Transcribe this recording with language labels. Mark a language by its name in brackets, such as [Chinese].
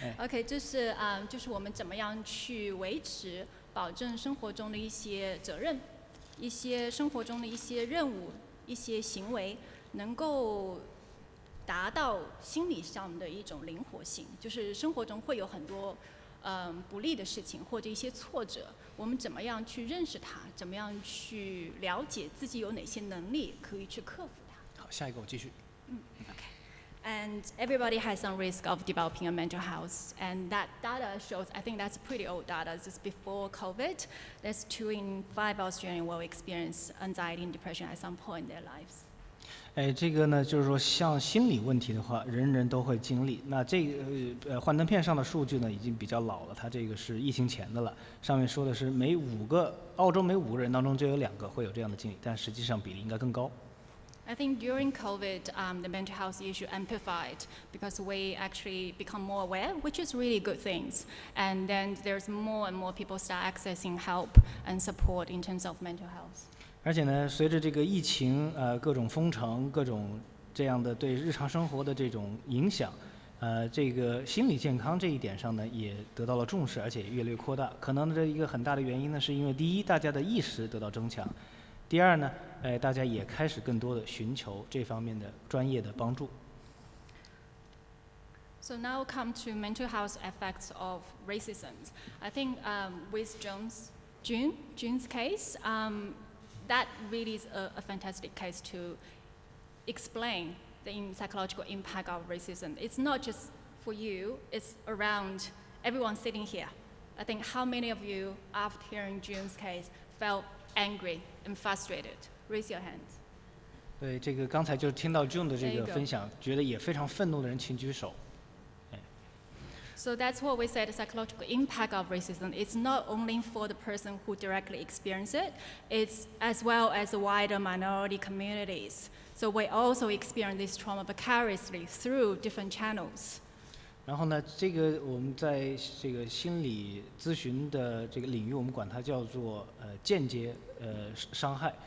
[Chinese] OK， 就是我们怎么样去维持、保证生活中的一些责任、一些生活中的一些任务、一些行为，能够达到心理上的一种灵活性。就是生活中会有很多不利的事情或者一些挫折，我们怎么样去认识它？怎么样去了解自己有哪些能力可以去克服它？好，下一个我继续。 OK. [English] And everybody has some risk of developing a mental health. And that data shows, I think that's pretty old data, just before COVID, there's 2 in 5 Australians will experience anxiety and depression at some point in their lives. [Chinese] 这个呢，就是说像心理问题的话，人人都会经历。那这个幻灯片上的数据呢，已经比较老了，它这个是疫情前的了。上面说的是澳洲每5个人当中就有2个会有这样的经历，但实际上比例应该更高。 [English] I think during COVID, the mental health issue amplified because we actually become more aware, which is really good things. And then there's more and more people start accessing help and support in terms of mental health. [Chinese] 而且呢，随着这个疫情各种封城、各种这样的对日常生活的这种影响，这个心理健康这一点上呢，也得到了重视，而且越来越扩大。可能这一个很大的原因呢，是因为第一，大家的意识得到增强；第二呢，大家也开始更多的寻求这方面的专业的帮助。 [English] So now come to mental health effects of racism. I think with June's case, that really is a fantastic case to explain the psychological impact of racism. It's not just for you, it's around everyone sitting here. I think how many of you, after hearing June's case, felt angry and frustrated? Raise your hands. [Chinese] 对，这个刚才就听到 June 的这个分享，觉得也非常愤怒的人请举手。 [English] So that's what we said, the psychological impact of racism. It's not only for the person who directly experiences it, it's as well as the wider minority communities. So we also experience this trauma vicariously through different channels. [Chinese] 然后呢，这个我们在这个心理咨询的这个领域，我们管它叫做间接伤害。